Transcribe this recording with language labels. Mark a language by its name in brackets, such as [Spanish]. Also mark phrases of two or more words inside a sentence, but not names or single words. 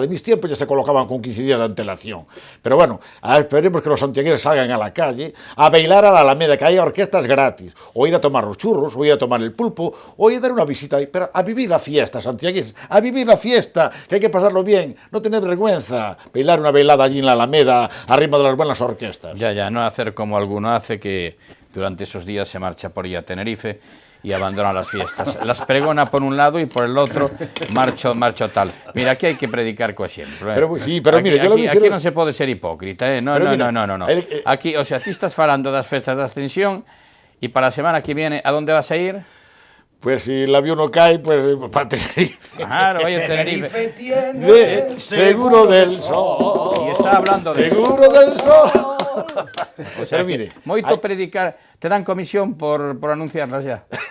[Spanish] En mis tiempos ya se colocaban con 15 días de antelación. Pero bueno, esperemos que los santiagueses salgan a la calle a bailar a la Alameda, que haya orquestas gratis, o ir a tomar los churros, o ir a tomar el pulpo, o ir a dar una visita, pero a vivir la fiesta, santiagueses, a vivir la fiesta, que hay que pasarlo bien, no tener vergüenza, bailar una bailada allí en la Alameda, arriba de las buenas orquestas. Ya, no hacer como alguno hace, que durante esos días se marcha por ahí a Tenerife y abandona las fiestas. Las pregona por un lado y por el otro marcho tal. Mira, aquí hay que predicar siempre. Pero, sí, pero aquí, mire, [Galician] aquí non se pode ser hipócrita, No. Aquí, [Spanish] o sea, [Galician] ti estás falando das festas da Ascensión e para a semana [Spanish] que viene, a donde vas a ir? Pues si el avión no cae, pues para Tenerife. Claro, vaya Tenerife. Tiene seguro del sol. Y está hablando de seguro del sol. O sea, mire, [Galician] moito predicar, [Spanish] te dan comisión por anunciarlas ya.